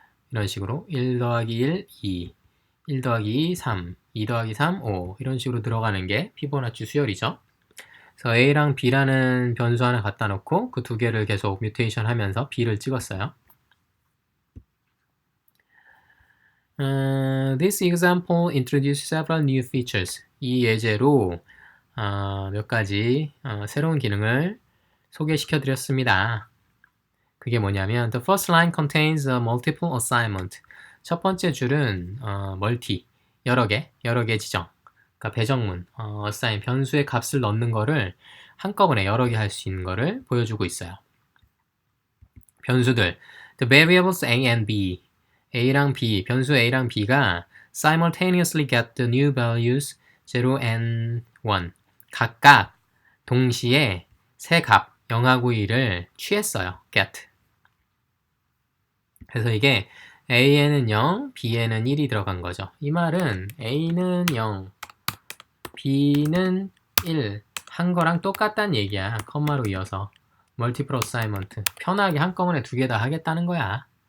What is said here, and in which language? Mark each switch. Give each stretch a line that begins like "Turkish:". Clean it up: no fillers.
Korean: 이런 식으로 1 더하기 1 2 1 더하기 2 3 2 더하기 3 5 이런 식으로 들어가는 게 피보나치 수열이죠. 그래서 A랑 B라는 변수 하나 갖다 놓고 그 2개를 계속 뮤테이션 하면서 B를 찍었어요.
English: This example introduces several new features.
Korean: 이 예제로 몇 가지 새로운 기능을 소개시켜 드렸습니다. 그게 뭐냐면
English: The first line contains a multiple assignment.
Korean: 첫 번째 줄은 멀티, 여러 개 지정. 그러니까 배정문, assign, 변수의 값을 넣는 거를 한꺼번에 여러 개 할 수 있는 거를 보여주고 있어요. 변수들
English: The variables A and B
Korean: A랑 B, 변수 A랑 B가
English: simultaneously get the new values 0 and 1
Korean: 각각 동시에 새 값 0하고 1을 취했어요. get 그래서 이게 A에는 0, B에는 1이 들어간 거죠. 이 말은 A는 0, B는 1 한 거랑 똑같다는 얘기야. 컴마로 이어서 multiple assignment 편하게 한꺼번에 2개 다 하겠다는 거야.